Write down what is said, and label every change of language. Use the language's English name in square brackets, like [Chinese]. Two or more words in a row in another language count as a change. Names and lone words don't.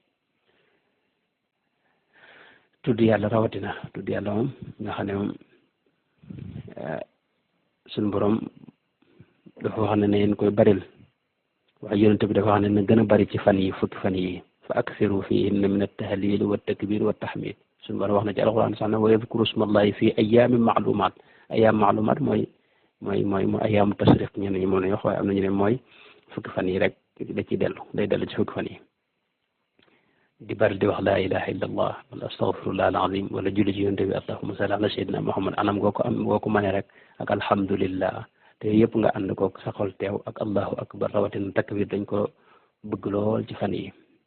[Wolof] tudd yàlla rawatina tudd yàlla moom nga xam ne moom suñu borom dafa wax ne ngeen koy baril waaye yonent bi dafa wax ne na gën a bari ci fan yi fukki fan [Arabic] yi فأكثروا فيهن من التهليل والتكبير والتحميد [Wolof] suñu borom wax na ci alxuraan sax ne [Arabic] ويذكروا اسم الله في أيام معلومات أيام [Wolof] ma'lumat mooy [Arabic] أيام التشريق [Wolof] ñenn ñi moom lañu wax waaye am na ñu ne mooy fukki fan yi rek da ciy day dellu ci fukki fan yi di bari di wax [Arabic] لا إله إلا الله [Wolof] wala [Arabic] أستغفر الله العظيم [Wolof] wala julli ci yonent bi [Arabic] اللهم صل على سيدنا محمد [Wolof] anam goo ko mënee rek ak alhamdulillah te yëpp nga ànd ko sa xol teew ak [Arabic] الله أكبر [Wolof] rawatina takbir dañ ko bëgg lool ci fan yi